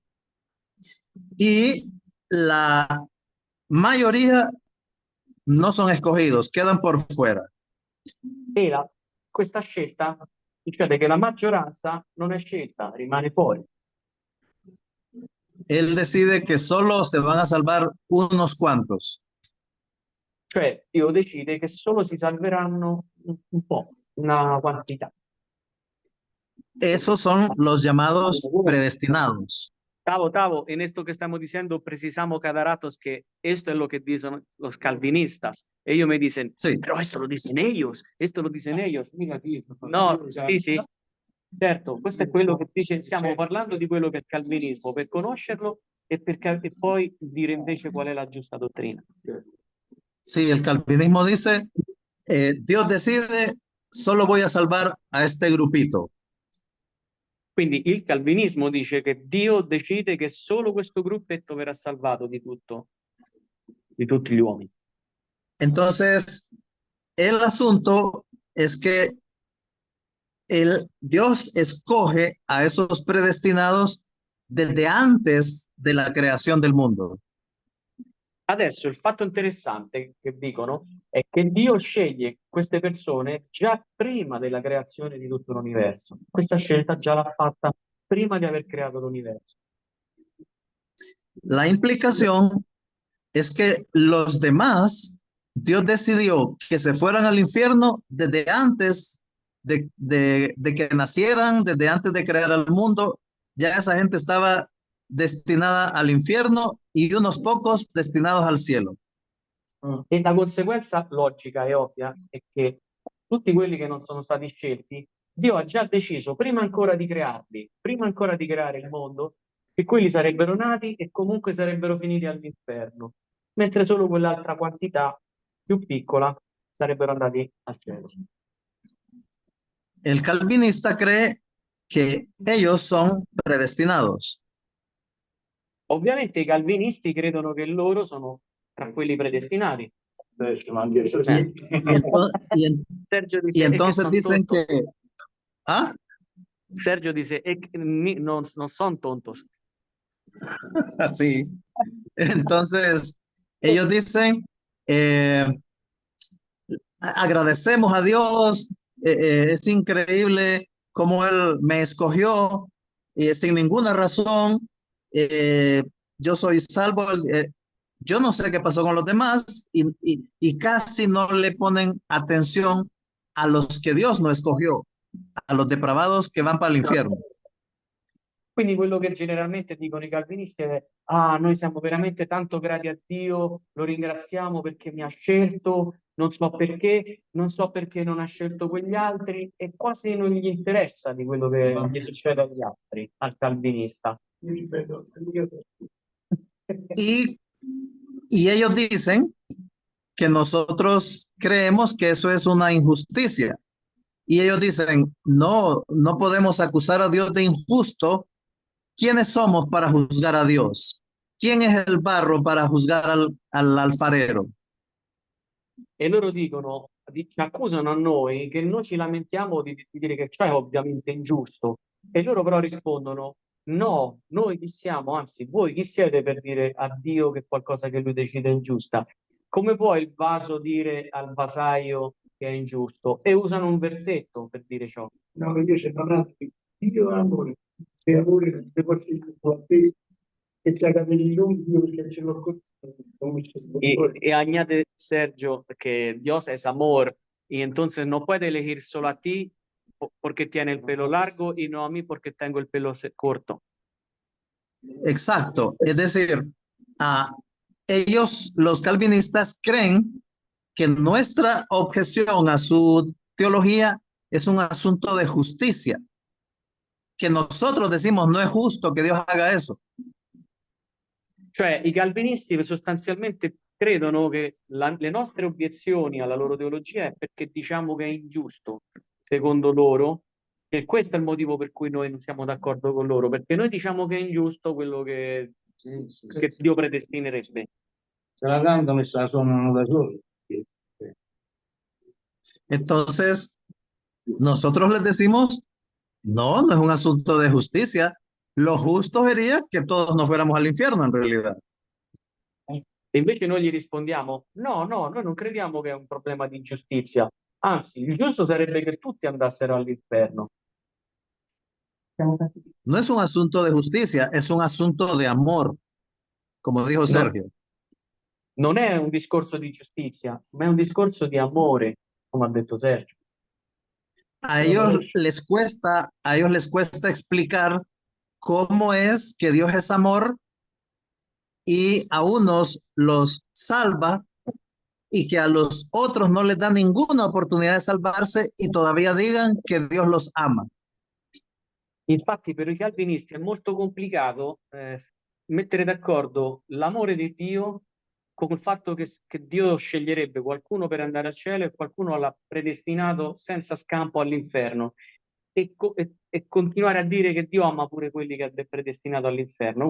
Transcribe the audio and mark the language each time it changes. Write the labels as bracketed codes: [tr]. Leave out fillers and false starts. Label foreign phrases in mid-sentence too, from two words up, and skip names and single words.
[es] Y la mayoría no son escogidos, quedan por fuera. [it] E questa scelta succede che la maggioranza non è scelta, rimane fuori. [es] Él decide que solo se van a salvar unos cuantos. [it] Cioè Dio decide che solo si salveranno un po', una quantità. [es] Esos son los llamados predestinados. Tavo, en esto que estamos diciendo precisamos cada rato es que esto es lo que dicen los calvinistas. Ellos me dicen, Sí, pero esto lo dicen ellos, esto lo dicen ellos. Negativo. No, [it] sì, certo, questo è quello che dice, stiamo parlando di quello che è il calvinismo, per conoscerlo e, e poi dire invece qual è la giusta dottrina. [es] sí, el calvinismo dice, Dios decide, solo voy a salvar a este grupito. [it] Quindi il calvinismo dice che Dio decide che solo questo gruppetto verrà salvato di tutto, di tutti gli uomini. [es] Entonces, el asunto es que Dios escoge a esos predestinados desde antes de la creación del mundo. [it] Adesso il fatto interessante che dicono è che Dio sceglie queste persone già prima della creazione di tutto l'universo. Questa scelta già l'ha fatta prima di aver creato l'universo. [es] La implicación es que los demás, Dios decidió que se fueran al infierno desde antes de que nacieran, desde antes de crear el mundo. Ya esa gente estaba destinada al infierno y unos pocos destinados al cielo. [it] E la conseguenza logica e ovvia è che tutti quelli che non sono stati scelti, Dio ha già deciso, prima ancora di crearli, prima ancora di creare il mondo, che quelli sarebbero nati e comunque sarebbero finiti all'inferno, mentre solo quell'altra quantità più piccola sarebbero andati al cielo. [es] El calvinista cree que ellos son predestinados. [it] Ovviamente i calvinisti credono che loro sono tra quelli predestinati. [es] Sergio Y dice, entonces dicen que, ¿ah? Sergio dice, non son tontos. Sí. Entonces, ellos dicen, agradecemos a Dios, es increíble cómo Él me escogió sin ninguna razón, yo soy salvo, yo no sé qué pasó con los demás y casi no le ponen atención a los que Dios no escogió, a los depravados que van para el infierno. [it] Quindi quello che generalmente dicono i calvinisti è: ah, noi siamo veramente tanto grati a Dio, lo ringraziamo perché mi ha scelto, non so perché non ha scelto quegli altri, e quasi non gli interessa di quello che gli succede agli altri, al calvinista. [es] Y ellos dicen que nosotros creemos que eso es una injusticia. Y ellos dicen, no, no podemos acusar a Dios de injusto. ¿Quiénes somos para juzgar a Dios? ¿Quién es el barro para juzgar al alfarero? [it] E loro dicono, ci accusano a noi che noi ci lamentiamo di dire che ciò è ovviamente ingiusto. E loro però rispondono: no, noi chi siamo? Anzi, voi chi siete per dire a Dio che qualcosa che lui decide è ingiusta? Come può il vaso dire al vasaio che è ingiusto? E usano un versetto per dire ciò. No, io c'è parlato di Dio è amore. Se amore non si può a te, e c'è capelli lunghi perché ce l'ho con [es] Y añade Sergio que Dios es amor y entonces no puede elegir solo a ti porque tiene el pelo largo y no a mí porque tengo el pelo corto. Exacto. Es decir, ellos, los calvinistas, creen que nuestra objeción a su teología es un asunto de justicia. Que nosotros decimos no es justo que Dios haga eso. [it] Cioè, i calvinisti sostanzialmente credono che le nostre obiezioni alla loro teologia è perché diciamo che è ingiusto, secondo loro, e questo è il motivo per cui noi non siamo d'accordo con loro, perché noi diciamo che è ingiusto quello che Dio predestinerebbe. Se la cantano e se la suonano da soli. [es] Entonces, nosotros les decimos, no, no es un asunto de justicia. Lo justo sería que todos nos fuéramos al infierno en realidad. [it] E invece noi gli rispondiamo: no, noi non crediamo che è un problema di giustizia, anzi, il giusto sarebbe che tutti andassero all'inferno. [es] No es un asunto de justicia, es un asunto de amor, como dijo Sergio. [it] Non è un discorso di giustizia, ma è un discorso di amore, come ha detto Sergio. [es] A ellos les cuesta explicar cómo es que Dios es amor y a unos los salva y que a los otros no les da ninguna oportunidad de salvarse y todavía digan que Dios los ama. [it] Infatti per i calvinisti è molto complicato mettere d'accordo l'amore di Dio con il fatto che Dio sceglierebbe qualcuno per andare al cielo e qualcuno l'ha predestinato senza scampo all'inferno e continuare a dire che Dio ama pure quelli che ha predestinato all'inferno.